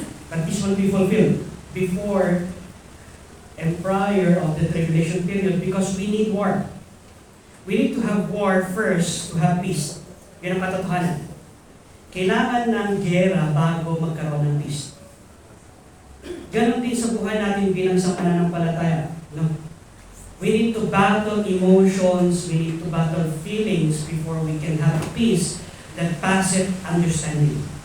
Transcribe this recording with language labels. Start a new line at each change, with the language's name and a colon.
English: But this will be fulfilled before and prior of the tribulation period because we need war. We need to have war first to have peace.
Filipino: Yan ang katotohanan. Kailangan ng gera bago magkaroon ng peace. Ganon din sa buhay natin bilang isang pananampalataya. No?
English: We need to battle emotions, we need to battle feelings before we can have peace that passeth understanding.